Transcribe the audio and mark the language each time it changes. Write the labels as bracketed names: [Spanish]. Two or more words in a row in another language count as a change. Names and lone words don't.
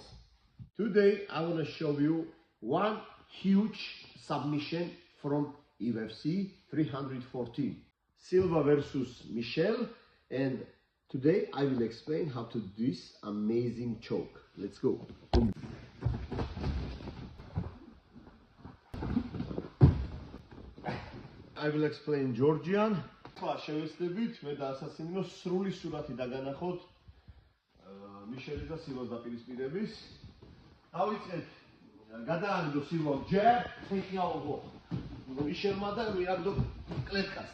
[English] Today I want to show you one huge submission from UFC 314. Silva versus Michel, and today I will explain how to do this amazing choke. Let's go. I will explain Georgian. [Georgian] შევეცდებით მე და ასასინო სრული სურათი დაგანახოთ მიშელის და სილვას დაპირისპირების. დავიწყეთ გადააგდო სილვამ ჯერ, ხეხიალო მიშელმა და მიაგდო კლეტკას.